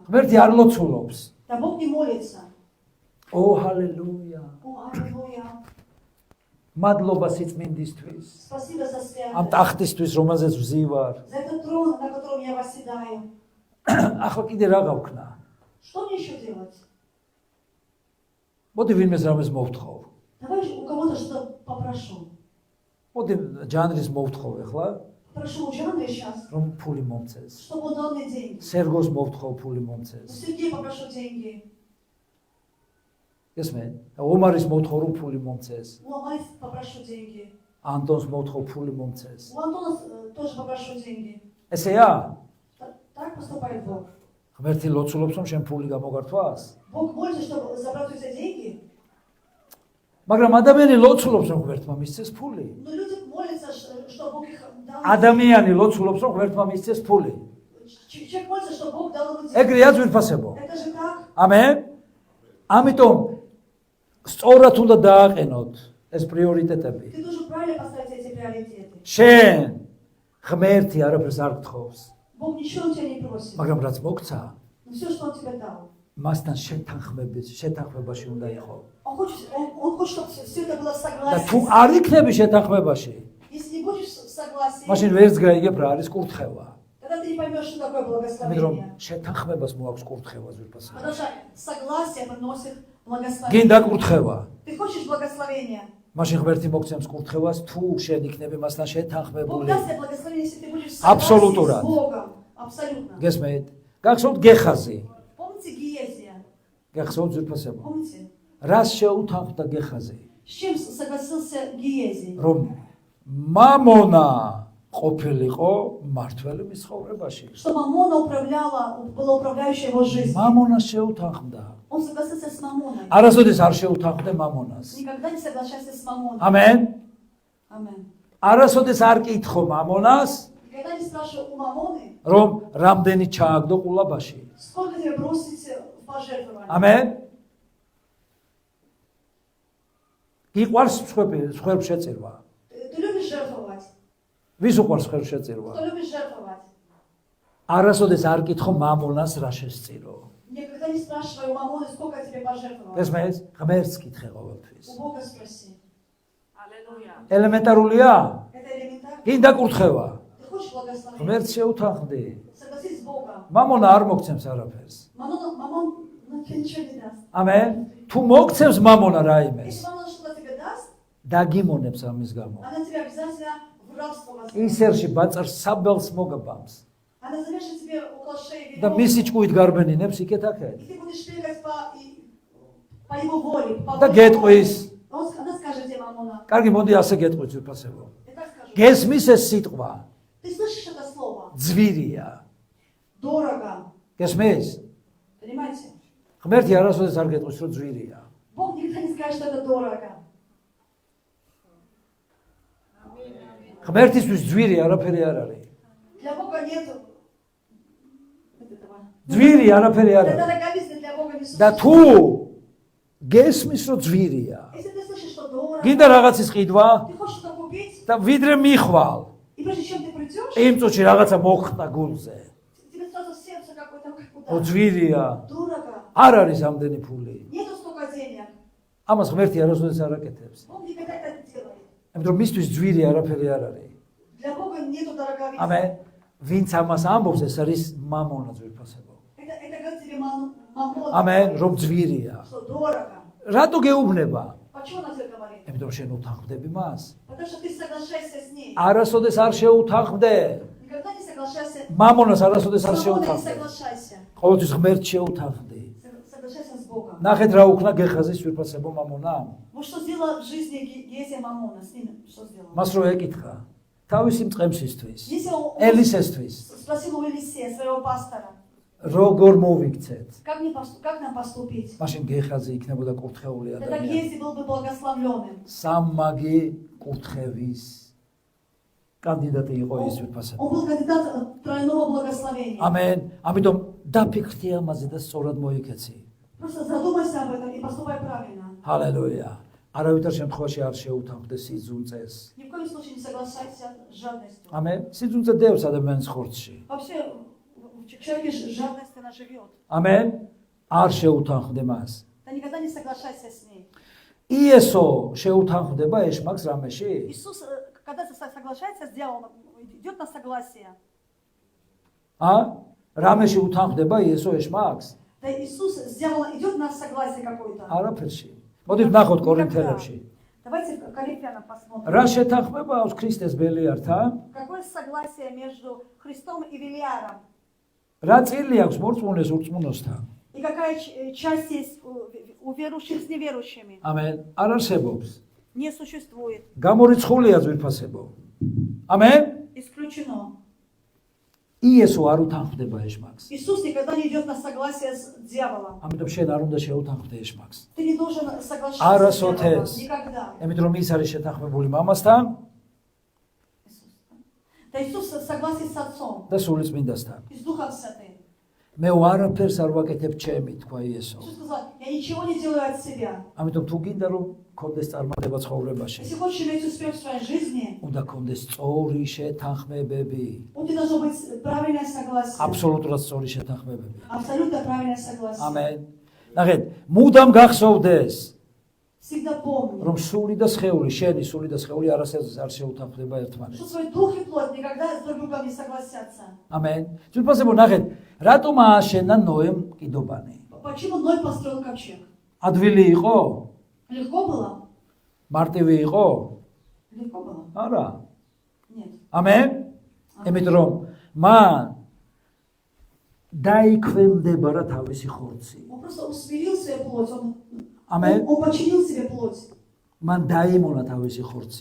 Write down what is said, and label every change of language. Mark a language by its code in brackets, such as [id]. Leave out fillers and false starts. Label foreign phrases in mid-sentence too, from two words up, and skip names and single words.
[ka] ღმერთი არ ლოცულობს. [ru] Да Бог не молится. [ka] ო ჰალელუია. [ru] О, аллилуйя. [ka] მადლობა სიწმინდისთვის. [ru] Спасибо за [ka] ამ [ru] святость. [ka] ტახტისთვის რომელზეც ვზივარ. [ru] За этот трон, на котором я восседаю. [ka] ახლა კიდე რა გავქნა? [ru] Что мне еще делать? [ka] მოდი ვინმეს რამეს მოვთხოვ. [ru] Давай у кого-то что-то попрошу. [ka] მოდი ჯანრის მოვთხოვ ახლა, [ru] Прошу у Жанны сейчас, [ka] რომ ფული მომწეს. [ru] чтобы он дал мне деньги. [ka] სერგოს მოვთხოვ ფული [ru] У [ka] მომწეს. [ru] Сергея попрошу деньги. [ka] ესმე? ომარის მოვთხოვ რომ ფული მომწეს. [ru] У Амалис попрошу деньги. [ka] ანტონს მოვთხოვ фული მომწეს. [ru] У Антона тоже попрошу деньги. [ka] ესეა? [ru] Так поступает Бог. [ka] ღმერთი ლოცულობს რომ შენ ფული გამოგართვას? [ru] Бог молится, чтобы забрать у тебя деньги. [ka] მაგრამ ადამიანი ლოცულობს რომ ღმერთმა მისცეს ფული. [ru] Но люди молятся, что Бог их дал. [ka] ადამიანი ლოცულობს რომ ღმერთმა მისცეს ფული. [ru] Человек молится, что Бог дал ему деньги. [ka] ეგრეა ძვირფასებო. [ru] Это же так. [ka] ამენ? ამიტომ სწორად უნდა დააყენოთ ეს პრიორიტეტები. [ru] Ты должен правильно поставить эти приоритеты. [ka] შენ ღმერთი არაფერს არ გთხოვს, [ru] Бог ничего у тебя не просит. [ka] მაგრამ რაც მოგცა, [ru] Но все, что Он тебе дал. [ka] მასთან შეთანხმებაში უნდა იყო. [ru] Он хочет, чтобы все это было в [ka] და თუ [ru] согласии. [ka] არ იქნები შეთანხმებაში, [ru] Если не будешь в согласии, [ka] მაშინ ვერც გაიგებ რა არის კურთხევა. [ru] тогда ты не поймешь, что такое [ka] იმიტომ რომ [ru] благословение. [ka] შეთანხმებას მოაქვს კურთხევა ძვირფასად. [ru] Потому что согласие приносит благословение. [ka] გინდა კურთხევა. [ru] Ты хочешь благословения? [ka] მაშინ ღმერთი მოგცემს კურთხევას, თუ შენ იქნები მასთან [ru] Бог [ka] შეთანხმებული. [ru] даст тебе благословение, если ты будешь в Абсолютно. согласии с Богом. Абсолютно. [ka] გესმით? გახსოვთ გეხაზი. [ru] Помните Гиезия? [ka] გახსოვთ ძვირფასებო. [ru] Помните? [ka] რას შეუთანხმდა გეხაზი? [ru] С чем согласился Гиезий? [ka] რომ მამონა ყოფილიყო მართველი მის ცხოვრებაში. [ru] Что Мамона была управляющая его жизнью. [ka] მამონას შეუთანხმდა. [ru] Он согласился с Мамоной. [ka] არასოდეს არ შეუთანხმდა მამონას. [ru] Никогда не соглашайся с Мамоной. [ka] ამენ. [ru] Амин. [ka] არასოდეს არ კითხო მამონას, [ru] Никогда не спрашивай у Мамоны, [ka] რომ რამდენი ჩააგდო ყულაბაში. [ru] сколько тебе бросить в пожертвование. [ka] ამენ. გიყვარს სხვებს შეწირვა. [ru] Ты любишь жертвовать? [ka] ვის უყვარს სხვებს შეწირვა? [ru] Кто любит жертвовать? [ka] არასოდეს არ კითხო მამონას რა შესწირო. [ru] Никогда не спрашивай у мамоны, сколько тебе пожертвовал. [ka] გესმის? ღმერთს კითხე ყოველთვის. [ru] У Бога спроси. [ka] ელემენტარულია? [ru] Это элементарно. [ka] კიდე კურთხევა. [ru] Ты хочешь благословения? [ka] ღმერთს შეუთანხმდი. [ru] Согласись с Богом. [ka] მამონა არ მოგცემს არაფერს. [ru] Мамон тебе ничего не даст. [ka] ამენ? თუ მოგცემს мамоნა რაიმეს, [ru] Если мамон что-то тебе даст, [ka] დაგიმონებს ამის გამო. [ru] она тебя обязательно в рабство возьмет. [ka] ისერში ბაწარს საბელს მოგაბამს. [ru] Она завяжет тебе около шеи [ka] და მისი ჭკუით გარბენინებს იქეთ აქეთ. [ru] и ты будешь бегать по его воле. По [ka] და [ru] воле [ka] გეტყვის. [ru] Бога. Она скажет тебе, мамона. [ka] კარგი, მოდი ასე გეტყვით უფასებო. [ru] Я так скажу. [ka] გესმის ეს სიტყვა [ru] Ты слышишь это слово? [ka] ძვირია. [ru] Дорого. [ka] გესმის? [ru] Понимаете? [ka] ღმერთი არასოდეს არ გეტყვის რომ ძვირია. [ru] Бог никогда не скажет, что это дорого. [ka] ღმერთისთვის ძვირი არაფერი არ არის. [ru] Для Бога нет этого. [ka] ძვირი არაფერი არ [ru] Это [ka] არის. [ru] дороговизна для Бога не [ka] და [ru] существует. [ka] თუ გესმის რომ ძვირია, [ru] Если ты слышишь, что дорого, [ka] გინდა რაღაცის ყიდვა [ru] ты хочешь что-то купить, [ka] და ვიდრე მიხვალ, [ru] и прежде чем ты придешь, [ka] იმ წუთში რაღაცა მოხდა გულზე. [ru] тебе сразу сердце какое-то как [ka] ო [ru] удар. [ka] ძვირია, [ru] Дорого. [ka] არ არის ამდენი ფული. [ru] Нету столько денег. [ka] ამას ღმერთი არასოდეს არ აკეთებს. [ru] Бог никогда это не делает. [ka] იმიტომ რომ მისთვის ძვირი არაფერი არ არის. [ru] Для Бога нету дороговизны. [ka] ამენ. ვინც ამას ამბობს, ეს არის მამონა ძვირფასებო. [ru] Это говорит тебе мамон. [ka] ამენ, რომ ძვირია. [ru] Что дорого. [ka] რატო გეუბნება? [ru] Почему она тебе говорит? [ka] იმიტომ შენ უთანხმდები მას. [ru] Потому что ты соглашаешься с ней. [ka] არასოდეს არ შეუთანხმდე. [ru] Никогда не соглашайся. [ka] მამონას არასოდეს არ [ru] С мамоной не [ka] შეუთანხმდე. [ru] соглашайся. [ka] ყოველთვის ღმერთს შეუთანხმდი. [ru] Соглашайся с Богом. [ka] ნახეთ რა უქნა გეხაზის ძვირფასებო მამონამ. [ru] Вот что сделала в жизни Гезия Мамона, с ним что сделала? [ka] მას რო ეკითხა თავისი მწყემსისთვის, [ru] Если он [ka] ელისესთვის, [ru] спросил у Елисея, своего пастора, [ka] როგორ მოვიქცეთ? [ru] как нам поступить? [ka] მაშინ გეხაზი იქნებოდა კურთხეული [ru] Тогда [ka] ადამიანი. [ru] Гези был бы благословленным. [ka] სამმაგი კურთხევის კანდიდატი იყო ის [ru] Он [ka] ძვირფასებო. [ru] был кандидат тройного благословения. [ka] ამენ. ამიტომ დაფიქრდი ამაზე და სწორად მოიქეცი. [ru] Просто задумайся об этом и поступай правильно. [ka] ჰალელუია. არავითარ შემთხვევაში არ შეუთანხმდე სიძუნწეს. [ru] Ни в коем случае не соглашайся с жадностью. [ka] ამენ. სიძუნწე დევს ადამიანის ხორცში. [ru] Вообще в человеке жадность она живет. [ka] ამენ. არ შეუთანხმდე მას. [ru] Ты никогда не соглашайся с ней. [ka] იესო შეუთანხმდება ეშმაკს რამეში? [ru] Иисус, когда соглашается с дьяволом, идет на согласие. [ka] რამეში უთანხმდება იესო ეშმაკს? [ru] Да Иисус с дьяволом идет на согласие какое-то. [ka] არაფერში. მოდით ნახოთ კორინთელებში. [ru] Давайте в Коринфянам посмотрим. [ka] რა შეთანხმება აქვს ქრისტეს ბელიართან? [ru] Какое согласие между Христом и Велиаром? [ka] რა წილი აქვს მორწმუნეს ურწმუნოსთან? [ru] И какая часть есть у верующих с неверующими? [ka] ამენ. არ არსებობს. [ru] Не существует. [ka] გამორიცხულია ძვირფასებო. ამენ. [ru] Исключено. [ka] იესო არ უთანხმდება ეშმაკს. [ru] Иисус никогда не идет на согласие с дьяволом. [ka] ამიტომ შენ არ უნდა შეუთანხმდე ეშმაკს. [ru] Ты не должен соглашаться [ka] Ара [ru] с дьяволом. [ka] сотес. [ru] Никогда. [ka] იმიტომ რომ ის არის შეთანხმებული მამასთან [ru] Да Иисус согласен с Отцом [ka] და სული წმინდასთან. [ru] и с Духом Святым. [ka] მე ვარაფერს არ ვაკეთებ ჩემი, თქვა იესო. [ru] Иисус сказал, я ничего не делаю от себя. [ka] ამიტომ თუ გინდა რომ კონდეს წარმატება ცხოვრებაში, [ru] Если хочешь иметь успех в своей жизни, [ka] უნდა კონდეს სწორი შეთანხმებები. [ru] у тебя должно быть правильное согласие. [ka] აბსოლუტურად სწორი შეთანხმებები. [ru] Абсолютно правильное согласие. [ka] ამენ. ნახეთ, მუდამ გახსოვდეს, [ru] Всегда помни, [ka] რომ სული და სხეული, შენი სული და სხეული არასოდეს არ შეუთანხმდება [ru] что [ka] ერთმანეთს. [ru] свой дух и плоть никогда друг с другом не согласятся. [ka] ამენ. ძვირფასებო, ნახეთ, რატომ ააშენა ნოემ კიდობანი? [ru] Почему Ной построил ковчег? [ka] ადვილი იყო? [ru] Легко было? [ka] მარტივი იყო? [ru] Легко было? [ka] არა. [ru] Нет. [ka] ამენ. იმიტომ რომ მან დაიქვემდება რა თავისი ხორცი. [ru] Он просто усмирил свою плоть, [ka] ამენ. [ru] он подчинил себе плоть, [ka] მან დაიმონა თავისი ხორცი.